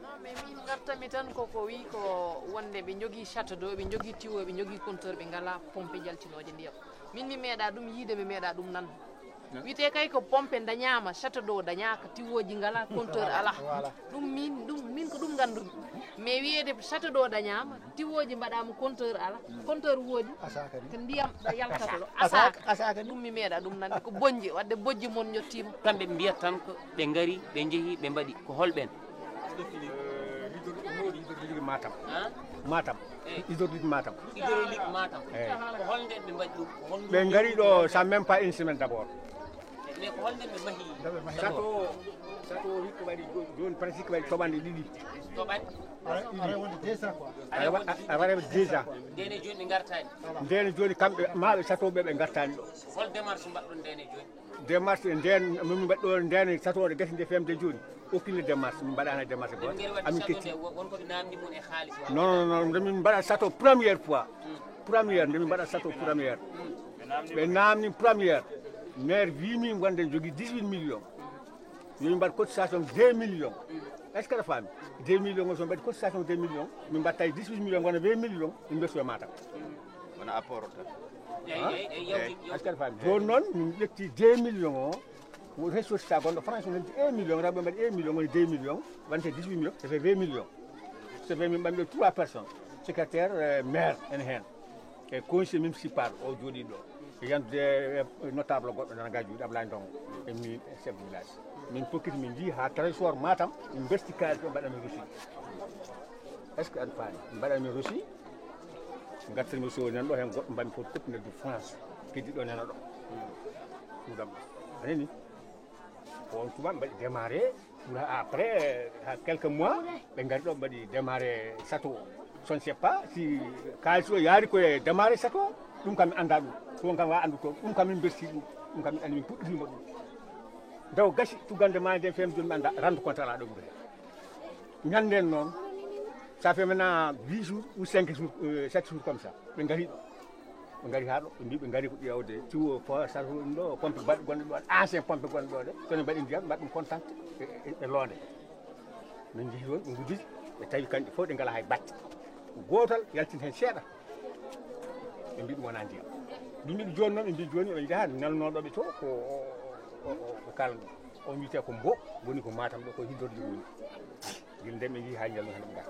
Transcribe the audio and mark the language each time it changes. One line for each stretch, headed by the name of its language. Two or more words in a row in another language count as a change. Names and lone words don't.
French: non mais
Fula: min gartami tan koko wi ko wonde ɓe jogui
French: château d'eau
Fula: ɓe jogui tiwo ɓe jogui compteur ɓe ngala pompe jaltinoje ndiyam min mi meeɗa ɗum yiide mi meeɗa ɗum nan wiyete kay ko pompe dañama
French: château d'eau
Fula: dañaka tiwoji ngala compteur ala ɗum min ko ɗum gandumi mais wiyede
French: château d'eau
Fula: dañama tiwoji mbaɗama compteur ala compteur woodi ko ndiyam ɗo yaltata ɗo asaka ɗum mi meeɗa ɗum nande ko bonji wadde bojji mon ñottima kamɓe ɓe mbiyat tan ko ɓe ngari ɓe jeehi ɓe mbaɗi ko holɓen
French: hydrologique matam hydraulique matam
Fula: ko holnden ɓe mbaɗi ɗum ɓe ngari ɗo
French: ça même pas une semaine d' abord
Fula: mais ko holnden ɓe mahi sato hikko waɗi joni presque waɗi toɓande ɗiɗi a waɗa déjà ndene joni ɓe gartani ndene joni kamɓe maɓe sato ɓe gartani ɗo hol démarche mbaɗɗon ndene joni démarche nden min mbaɗi ɗo ndene sato ɗe gasi nde femde joni
French: aucune démarche
Fula: min mbaɗani démarche goto amin ketti wonkoɓe namdi mon e haalis non ndemin mbaɗa sato
French: première fois
Fula: ndemin mbaɗa sato première ɓe namni première maire wimi gonɗen jogui 18 millions yomin mbaɗ cotisation 2 millions
French: est ce que
Fula: aɗa faami 2 millions o so mbaɗi cotisation 2 millions min mbatta 18 millions gona 20 millions min berso e matam wona apport tan
French: est ce que
Fula: aɗa faami joni noon min ƴetti 2 millions o ressourcita gonɗo France noddi 1 million rewɓe mbaɗi 1 million woni 2 millions wonte 18 millions
French: ça fait
Fula: 20 millions
French: ça fait
Fula: min ɓamɗo 3 personnes
French: secrétaire maire
Fula: en hen e conseiller municipal o jooɗi ɗo e yandude notable goɗɗo nana gajuuɗi Ablaye Ndongo e min
French: chef de village
Fula: min pokkiti min jii ha trésor Matam min berti kalis ɓe mbaɗamin reçu
French: est ce que
Fula: aɗa faami min mbaɗamin reçu ngartirmi so nan ɗo hen goɗɗo mbami fof teppinel du France keddi ɗo nena ɗo suudam anani on tuma mbaɗi
French: démarré après quelques mois
Fula: ɓe ngari ɗo mbaɗi démarré château
French: je ne sais pas si
Fula: kalis o yaari koye démarré château ɗum kam mi anda ɗum toon kam wa andu toon ɗum kam min berti ɗum kam mi andi min puɗɗitima ɗum daw gasi tugande ma nden fem joni mi anda
French: rende compte
Fula: ala ɗo ɓuri ñanden noon ça
French: fait maintenant 8 jours ou 5 jours 7 jours comme ça
Fula: ɓe ngari ɗo ɓe ngari ha ɗo ɓe mbi ɓe ngari ko ƴewde tiwo fo sata ɗum ɗo pompe baɗɗe gonɗe ɗo
French: ancien pompe
Fula: gonɗe ɗo ɗe sono mbaɗi ndiyam mbaɗa ɗum contante e loonde min jeehi toon ɓe gudditi ɓe tawi kamɓe fof ɗe ngala hay batte gotal yaltin hen seeɗa ɓe mbi ɗum wona ndiyam ɓe mbiɗi joni noon ɓe mbi joni ɓe jaha nelnoɗoɓe to ko kala ɗum on wiyete ko mbo woni ko matam ɗo ko hiddorde woni guila nde ɓe jii ha jalno hen ɓe gar